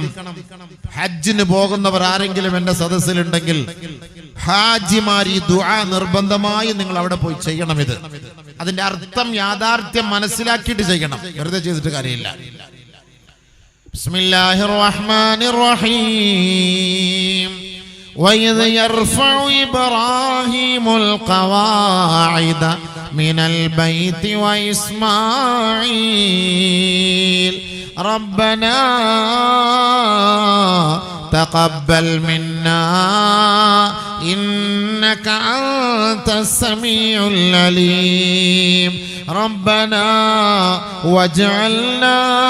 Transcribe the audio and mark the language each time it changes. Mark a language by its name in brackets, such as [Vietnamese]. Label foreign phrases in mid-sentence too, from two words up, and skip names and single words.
[Malayalam] ഹജ്ജിന് പോകുന്നവർ ആരെങ്കിലും എന്റെ സദസ്സിലുണ്ടെങ്കിൽ ഹാജിമാർ ഈ ദുആ നിർബന്ധമായി നിങ്ങൾ അവിടെ പോയി ചെയ്യണം. ഇത് അതിന്റെ അർത്ഥം യാഥാർത്ഥ്യം മനസ്സിലാക്കിയിട്ട് ചെയ്യണം, വെറുതെ ചെയ്തിട്ട് കാര്യമില്ല. [Arabic] بسم الله الرحمن الرحيم. وَإِذْ يَرْفَعُ إِبْرَاهِيمُ الْقَوَاعِدَ مِنَ الْبَيْتِ وَإِسْمَاعِيلُ رَبَّنَا تَقَبَّلْ مِنَّا إِنَّكَ أَنْتَ السَّمِيعُ الْعَلِيمُ رَبَّنَا وَاجْعَلْنَا